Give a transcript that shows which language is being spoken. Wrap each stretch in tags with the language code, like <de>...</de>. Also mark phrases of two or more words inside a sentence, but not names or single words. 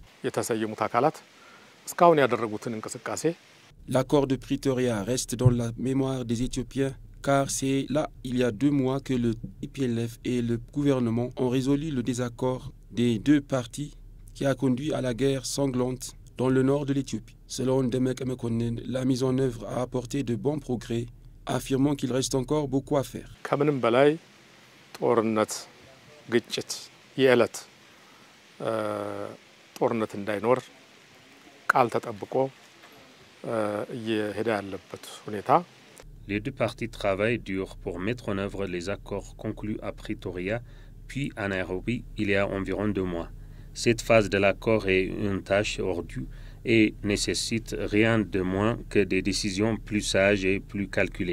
<fr>L'accord de Pretoria reste dans la mémoire des Éthiopiens car c'est là, il y a 2 mois, que le TPLF et le gouvernement ont résolu le désaccord des 2 parties qui a conduit à la guerre sanglante dans le nord de l'Éthiopie. Selon Ndamaka Makonnen, la mise en œuvre a apporté de bons progrès, affirmant qu'il reste encore beaucoup à faire.</fr> <am>የዕለት ጦርነት እንዳይኖር ቃል ተጠብቆ እየሄደ ያለበት ሁኔታ</am> <fr>Les deux parties travaillent dur pour mettre en œuvre les accords conclus à Pretoria, puis à Nairobi il y a environ 2 mois. Cette phase de l'accord est une tâche ardue et nécessite rien de moins que des décisions plus sages et plus calculées.</fr>